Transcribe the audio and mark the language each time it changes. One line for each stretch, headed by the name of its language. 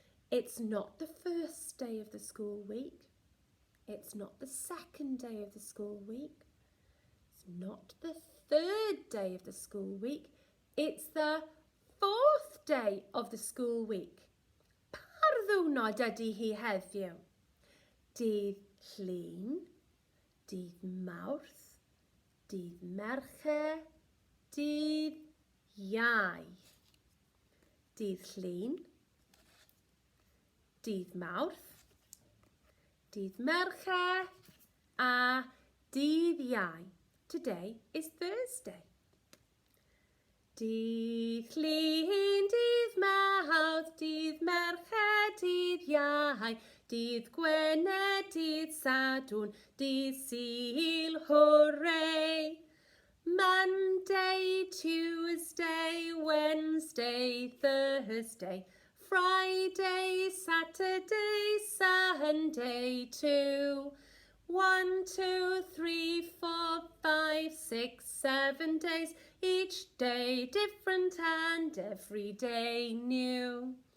English: It's not the first day of the school week. It's not the second day of the school week. It's not the third day of the school week. It's the fourth day of the school week.
Welsh: Pa ddiwrnod ydy hi heddiw? Dydd Llun, dydd Mawrth, dydd Mercher, dydd Iau. Dydd Llun, dydd Mawrth, dydd Mercher a dydd Iau.
English: Today is Thursday.
Welsh: Dydd Llun, dydd Mawrth, dydd Mercher, dydd Iau, dydd Gwener, dydd Sadwrn, dydd Sul, hooray!
English: Monday, Tuesday, Wednesday, Thursday, Friday, Saturday, Sunday too. 1, 2, 3, 4, 5, 6, 7 days, each day different and every day new.